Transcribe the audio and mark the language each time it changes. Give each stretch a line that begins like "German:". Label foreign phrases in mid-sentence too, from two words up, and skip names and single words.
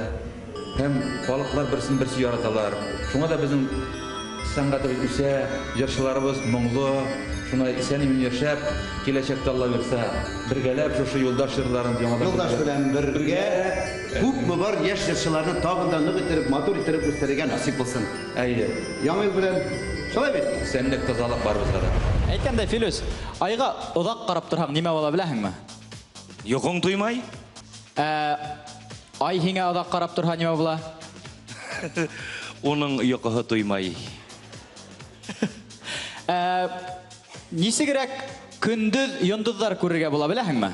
Tatar: Һәм халыклар берсен-берсе яраталар. Шуңа да безнең сәнгатебез үсә, җырчыларыбыз моңлы, шуңа исән-имин яшәп, киләчәктә Алла бирсә, бергәләп шушы юлдаш җырларын яңадан Юлдаш белән бергә күпме бар яшь җырчыларны тагын да нык иттереп, матур иттереп үстерергә насип булсын. Әйе. Яңа ел белән шулай бит. Сәнлек, тазалык бар бездә дә.
Bashkir: Әйткәндәй, Филүс, айга озак карап торһаң, нимә була беләһеңме? Йокың туймай? Ай һиңә озак карап торһа нимә була? Уның йокыһы туймай. Нисегрәк көндүз йондызлар күрергә була беләһеңме?